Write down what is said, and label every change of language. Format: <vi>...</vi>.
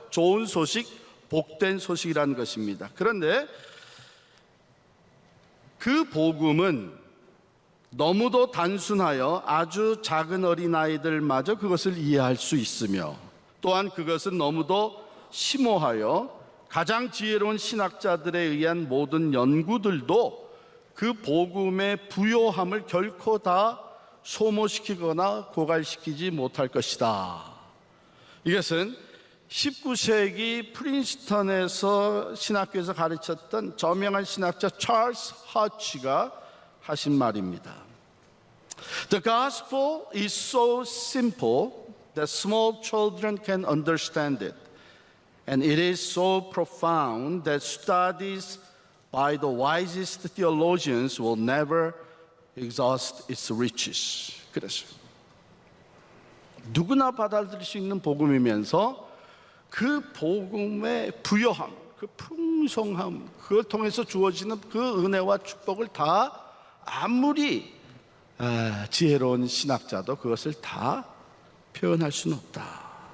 <ko>좋은 소식, 복된 소식이라는 것입니다. 그런데 그 복음은 너무도 단순하여 아주 작은 어린아이들마저 그것을 이해할 수 있으며, 또한 그것은 너무도 심오하여 가장 지혜로운 신학자들에 의한 모든 연구들도 그 복음의 부요함을 결코 다 소모시키거나 고갈시키지 못할 것이다. 이것은 19세기 프린스턴에서 신학교에서 가르쳤던 저명한 신학자 찰스 하치가 하신 말입니다.</ko> <en>The gospel is so simple that small children can understand it, and it is so profound that studies by the wisest theologians will never exhaust its riches.</en> <ko>그래서 누구나 받아들일 수 있는 복음이면서 그 복음의 부요함, 그 풍성함, 그걸 통해서 주어지는 그 은혜와 축복을 다 아무리 지혜로운 신학자도 그것을 다 표현할 수는 없다.</ko>